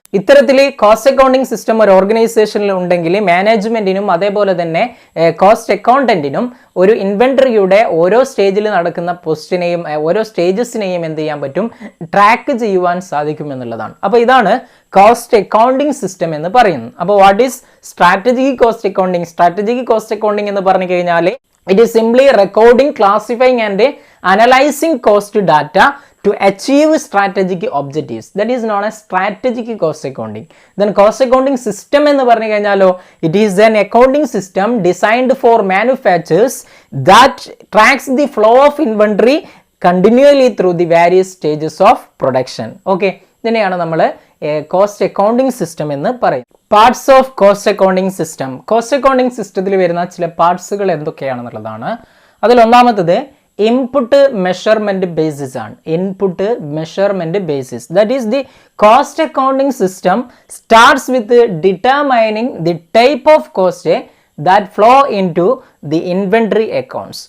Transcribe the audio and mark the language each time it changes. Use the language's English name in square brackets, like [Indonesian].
[Malayalam] ഇത്തരത്തിൽ cost accounting system ഒരു ഓർഗനൈസേഷനിൽ ഉണ്ടെങ്കിൽ മാനേജ്മെന്റിനും അതേപോലെ തന്നെ കോസ്റ്റ് അക്കൗണ്ടന്റിനും ഒരു ഇൻവെന്ററിയുടെ ഓരോ സ്റ്റേജിൽ നടക്കുന്ന പൊസിഷനെയും ഓരോ സ്റ്റേജസിനെയും എന്ത് ചെയ്യാൻ പറ്റും, ട്രാക്ക് ചെയ്യുവാൻ സാധിക്കും എന്നുള്ളതാണ്. അപ്പോൾ ഇതാണ് കോസ്റ്റ് അക്കൗണ്ടിങ് സിസ്റ്റം എന്ന് പറയുന്നത്. അപ്പോൾ [English] What is strategic cost accounting? Strategic cost accounting [Malayalam] എന്ന് പറഞ്ഞു കഴിഞ്ഞാൽ [English] it is simply recording, classifying and analyzing cost data to achieve strategic objectives. That is known as strategic cost accounting. Then cost accounting system [Malayalam] എന്ന് പറഞ്ഞു കഴിഞ്ഞാലോ, [English] it is an accounting system designed for manufacturers that tracks the flow of inventory continually through the various stages of production. [Malayalam] Okay, ഇതിനെയാണ് നമ്മൾ cost accounting system എന്ന് പറയും. Parts of cost accounting system. Cost accounting സിസ്റ്റത്തിൽ വരുന്ന ചില പാർട്സുകൾ എന്തൊക്കെയാണെന്നുള്ളതാണ്. അതിൽ ഒന്നാമത്തത് input measurement basis ആണ്. [English] Input measurement basis, that is the cost accounting system starts with determining the type of cost that flow into the inventory accounts.